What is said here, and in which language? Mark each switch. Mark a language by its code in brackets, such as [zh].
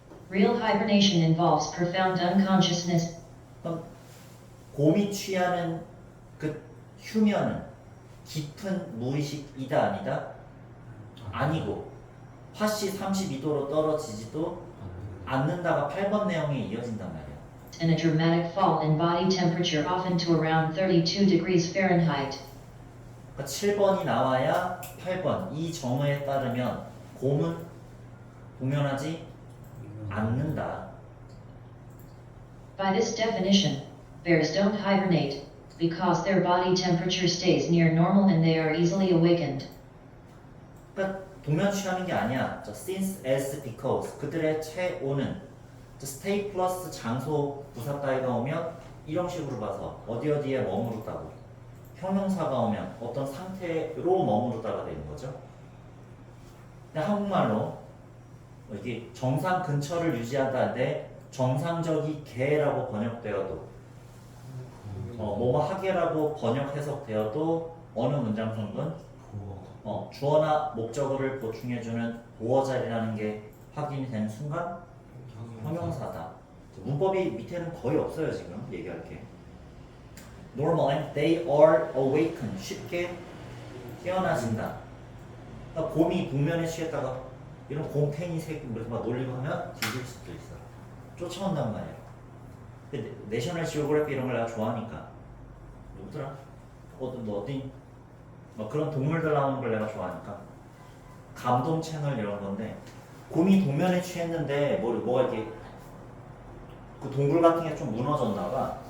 [en] Real hibernation involves profound unconsciousness. [ko] 그럼 곰이 취하는 그 휴면은 깊은 무의식이다 아니다? 아니고 팥이 32도로 떨어지지도 앉는다가 8번 내용에 이어진단 말이야. [en] And a dramatic fall in body temperature often to around 32 degrees Fahrenheit. [ko] 그러니까 7번이 나와야 8번. 이 정의에 따르면 곰은 동면하지 않는다. [en] By this definition, bears don't hibernate, because their body temperature stays near normal and they are easily awakened. [ko] 그러니까 동면 취하는 게 아니야. 자, since, as, because 그들의 체온은 stay 플러스 장소 부사 따위가 오면 이런 식으로 봐서 어디 어디에 머무르다고 형용사가 오면 어떤 상태로 머무르다가 되는 거죠. 근데 한국말로 이게 정상 근처를 유지하다인데 정상적이게라고 번역되어도 뭐뭐 하게라고 번역 해석되어도 어느 문장 성분 주어나 목적어를 보충해주는 보어자리라는 게 확인이 되는 순간 형용사다. 문법이 밑에는 거의 없어요. 지금 얘기할 게. [en] Normally they are awakened. [ko] 쉽게 깨어나진다. 그러니까 곰이 동면에 취했다가 이런 곰탱이 새끼 이렇게 막 놀리고 하면 뒤질 수도 있어. 쫓아온단 말이야. 근데 내셔널 지오그래피 이런 걸 내가 좋아하니까 누구더라? 어디 뭐 그런 동물들 나오는 걸 내가 좋아하니까 감동 채널 이런 건데 곰이 동면에 취했는데 뭐가 이렇게 그 동굴 같은 게 좀 무너졌나봐.